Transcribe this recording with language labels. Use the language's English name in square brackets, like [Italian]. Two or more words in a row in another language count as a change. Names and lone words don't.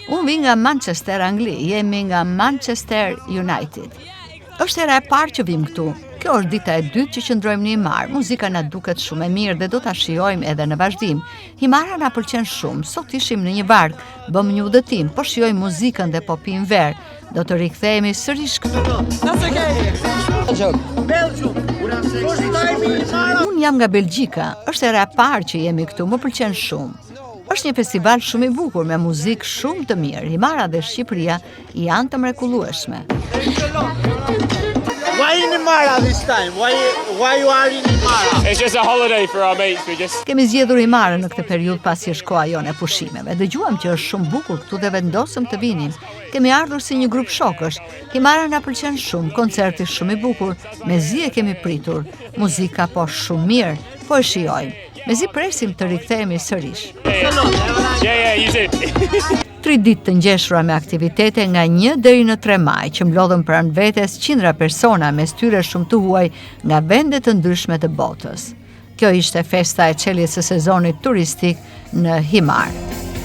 [Albanian] Unë vi nga Manchester, Angli, jemi nga Manchester United. Është hera e parë që vim këtu. Kjo është dita e dytë që qëndrojmë në Himar. Muzika na duket shumë e mirë dhe do ta shijojmë edhe në vazhdim. Himara na pëlqen shumë. Sot ishim në një bark, bëm një udhëtim, po shijojmë muzikën dhe po pim verë. Do të rikthehemi sërish këtu. [English] That's okay. Belgium. First time in Himara. [Albanian] Unë jam nga Belgjika. Është hera e parë që jemi këtu, më pëlqen shumë. Është një festival shumë i bukur me muzikë shumë të mirë. Himara dhe Shqipëria janë të mrekullueshme. [English] Why in Himara this time? Why you are in Himara? It's just a holiday for our mates. [Albanian] Kemi zgjedhur Himarën në këtë periudhë pasi është koha jone e pushimeve. Dëgjuam që është shumë bukur këtu dhe vendosëm të vinim. Kemi ardhur si një grup shokësh. Himara na pëlqen shumë, koncerti shumë i bukur, mezi e kemi pritur. Muzika po shumë mirë, po e shijojmë. Mezi presim të rikthehemi sërish. [English] Yeah, you too. [Albanian] 3 ditë të ngjeshura me aktivitete nga 1 deri në 3 maj që mblodhen pranë vetes qindra persona mes tyre shumë të huaj nga vende të ndryshme të botës. Kjo ishte festa e çeljes së sezonit turistik në Himar.